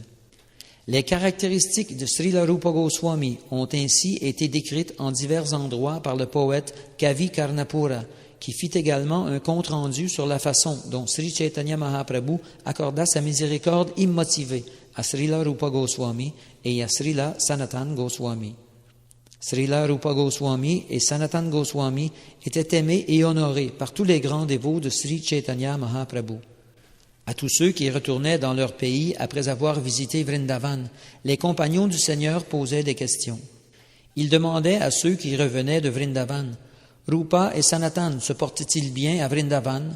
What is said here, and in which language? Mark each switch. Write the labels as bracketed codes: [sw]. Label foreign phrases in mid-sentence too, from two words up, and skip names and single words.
[fr] Les caractéristiques de Srila Rupa Goswami ont ainsi été décrites en divers endroits par le poète Kavi Karnapura, qui fit également un compte-rendu sur la façon dont Sri Chaitanya Mahaprabhu accorda sa miséricorde immotivée à Srila Rupa Goswami et à Srila Sanatan Goswami. Srila Rupa Goswami et Sanatan Goswami étaient aimés et honorés par tous les grands dévots de Sri Chaitanya Mahaprabhu. À tous ceux qui retournaient dans leur pays après avoir visité Vrindavan, les compagnons du Seigneur posaient des questions. Ils demandaient à ceux qui revenaient de Vrindavan, « Rupa et Sanatan se portent-ils bien à Vrindavan?